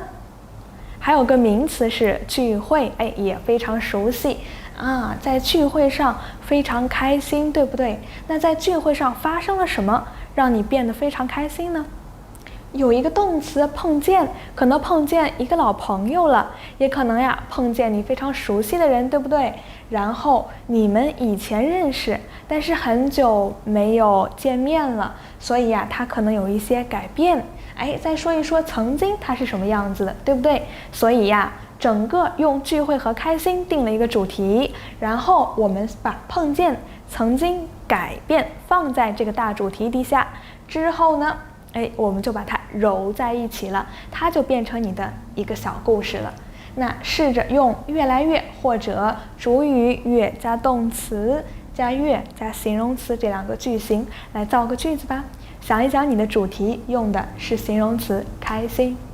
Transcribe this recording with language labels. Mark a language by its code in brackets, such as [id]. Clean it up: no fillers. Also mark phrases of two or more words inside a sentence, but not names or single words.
[zh] 還有個名詞是聚會，也非常熟悉啊，在聚會上非常開心，對不對？那在聚會上發生了什麼，讓你變得非常開心呢？有一個動詞碰見，可能碰見一個老朋友了，也可能碰見你非常熟悉的人，对不對？然後你們以前認識，但是很久沒有見面了，所以他可能有一些改变。再說一說曾經它是什麼樣子的，對不對？所以整個用聚會和開心定了一個主題，然後我們把碰見、曾經、改變放在這個大主題底下之後呢，我們就把它揉在一起了，它就變成你的一個小故事了。那試着用越來越或者主語越加動詞加越加形容詞這2個句型來造個句子吧。想一想，你的主題用的是形容詞開心。